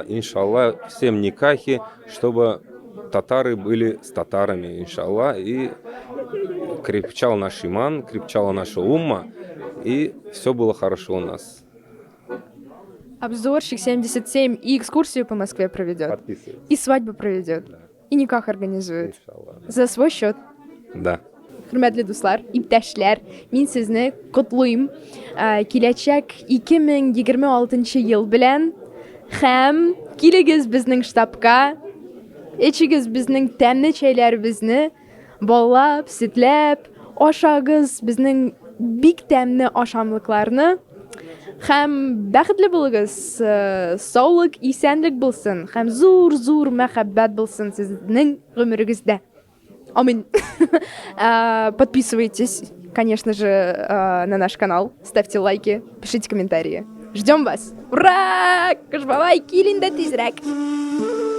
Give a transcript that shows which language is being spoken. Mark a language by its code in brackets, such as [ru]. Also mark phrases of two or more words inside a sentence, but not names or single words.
[ru] Иншаллах, всем никахи, чтобы татары были с татарами, иншаллах, и крепчал наш иман, крепчала наша умма, и все было хорошо у нас. Обзорщик 77 и экскурсию по Москве проведет. Подписывайтесь. И свадьбу проведет. И никах организует. Иншаллах. За свой счет. Да. [tt] Хөрмәтле дуслар, иптәшләр, мин сезне котлыйм. Киләчәк 2026 ел белән һәм килегез безнең штабка. Эчегез безнең тәмле чәйләребезне, баллап, сөтләп, ашагыз безнең бик тәмле ашамлыкларны. Һәм бәхетле булыгыз, саулык, исәнлек булсын, һәм зур мәхәббәт булсын сезнең гомерегездә. Амин. [ru] Подписывайтесь, конечно же, на наш канал, ставьте лайки, пишите комментарии. Ждем вас. Ура! [tt] Кашбавай, килин да тизрак.